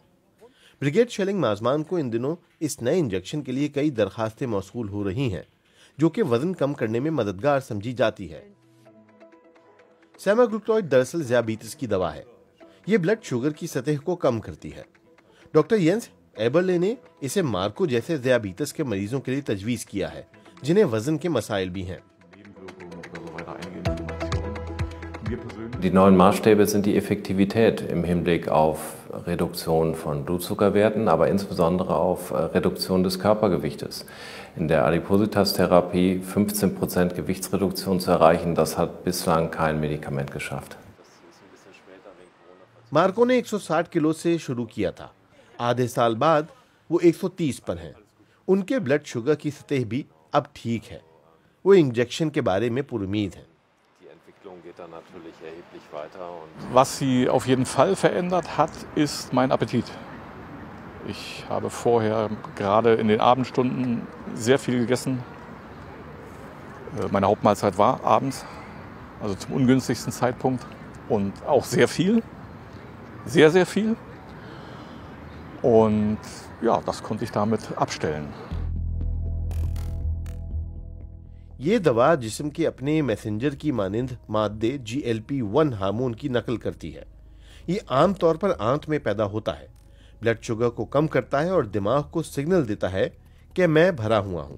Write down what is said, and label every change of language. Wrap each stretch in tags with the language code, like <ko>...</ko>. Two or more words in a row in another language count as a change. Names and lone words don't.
<ur>بریگیڈ شیلنگ ماجمان کو ان دنوں اس نئے انجیکشن کے لیے کئی درخواستیں موصول ہو رہی ہیں، جو کہ وزن کم کرنے میں مددگار سمجھی جاتی ہے. سیماگلوٹائیڈ دراصل ذیابیطس کی دوا ہے. ये</ur> <en>blood sugar</en> <ur>کی سطح کو کم کرتی ہے۔ ڈاکٹر ینس ایبرلے نے اسے مارکو جیسے ذیابیطس کے مریضوں کے لیے تجویز کیا ہے، جنہیں وزن کے مسائل بھی ہیں.</ur> <de>Die neuen Maßstäbe sind die Effektivität im Hinblick auf Reduktion von Blutzuckerwerten, aber insbesondere auf Reduktion des Körpergewichtes. In der Adipositas-Therapie 15% Gewichtsreduktion zu erreichen, das hat bislang kein Medikament geschafft.</de> <ur>مارکو نے 160 کلو سے شروع کیا تھا. آدھے سال بعد وہ 130 پر ہیں. उनके</ur> <en>blood sugar</en> <ur>کی سطح بھی اب ٹھیک ہے. وہ انجیکشن کے بارے میں پرامید ہیں.</ur> <de>Was sie auf jeden Fall verändert hat, ist mein Appetit. Ich habe vorher gerade in den Abendstunden sehr viel gegessen. Meine Hauptmahlzeit war abends, also zum ungünstigsten Zeitpunkt, und auch sehr viel, sehr, sehr viel. Und ja, das konnte ich damit abstellen.</de> <ur>یہ دوا جسم کے اپنے میسنجر کی مانند مادے GLP-1 ہارمون کی نقل کرتی ہے. یہ عام طور پر آنت میں پیدا ہوتا ہے,</ur> <en>blood sugar</en> <ur>کو کم کرتا ہے اور دماغ کو سگنل دیتا ہے کہ میں بھرا ہوا ہوں.</ur>